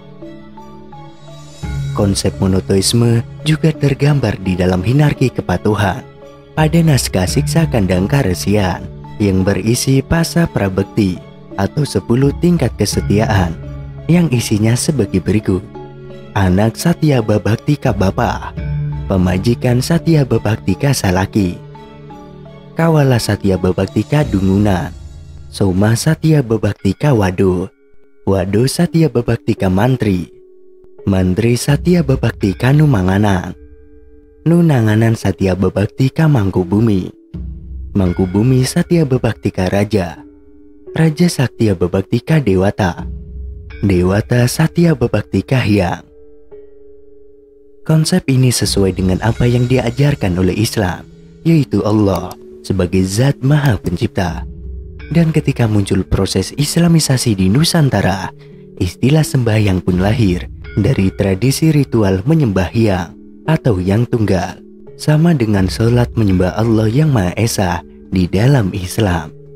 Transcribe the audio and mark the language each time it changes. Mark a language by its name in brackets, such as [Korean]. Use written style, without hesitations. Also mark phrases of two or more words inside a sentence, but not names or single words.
[Indonesian] Konsep monoteisme juga tergambar di dalam hinarki kepatuhan pada naskah Siksa Kandang Karesian yang berisi pasa prabekti atau 10 tingkat kesetiaan yang isinya sebagai berikut. [Sundanese] Anak Satya Babaktika Bapa, pemajikan Satya Babaktika Salaki, Kawala Satya Babaktika Dungunan, Soma Satya Babaktika Wado, Wado Satya Babaktika Mantri, Mantri Satya Babaktika Numanganan, Nunanganan Satya Babaktika Mangkubumi, Mangkubumi Satya Babaktika Raja, Raja Satya Babaktika Dewata, Dewata Satya Babaktika Hyang. [Indonesian] Konsep ini sesuai dengan apa yang diajarkan oleh Islam, yaitu Allah sebagai Zat Maha Pencipta. Dan ketika muncul proses Islamisasi di Nusantara, istilah sembahyang pun lahir dari tradisi ritual menyembah Hyang atau Yang Tunggal, sama dengan sholat menyembah Allah yang Maha Esa di dalam Islam.